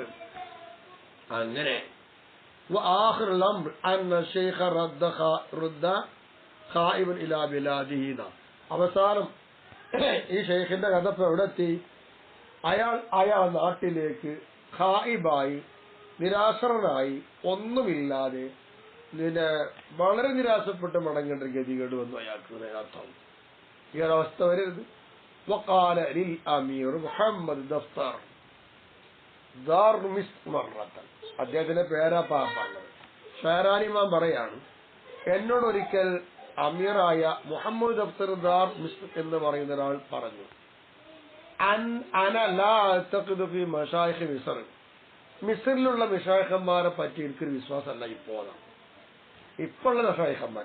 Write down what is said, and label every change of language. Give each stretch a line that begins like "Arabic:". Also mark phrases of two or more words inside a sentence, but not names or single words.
Malayalam: അങ്ങനെ അവസാനം ഈ ഷെയ്ഖിന്റെ കഥ ഇപ്പൊ എവിടെ എത്തി? അയാൾ നാട്ടിലേക്ക് ഖായിബായി, നിരാശനായി, ഒന്നുമില്ലാതെ വളരെ നിരാശപ്പെട്ട് മടങ്ങേണ്ട ഗതികേട് വന്നു അയാൾക്ക്. അർത്ഥം ഈ ഒരവസ്ഥ വരരുത്.
Arabic: وقال للأمير محمد دفتر دار مصر مرة.
Malayalam: അദ്ദേഹത്തിന്റെ പേരാ പറഞ്ഞത്. ഷാരാനിമാൻ പറയാണ്, എന്നോട് ഒരിക്കൽ അമീറായ മുഹമ്മദ് ദഫ്തർ ദാർ മിസ്ർ എന്ന് പറയുന്ന ഒരാൾ പറഞ്ഞു, മിസ്റിലുള്ള മിഷായിഖന്മാരെ പറ്റി എനിക്കൊരു വിശ്വാസമല്ല ഇപ്പോഴുള്ള മഷായിഖന്മാർ.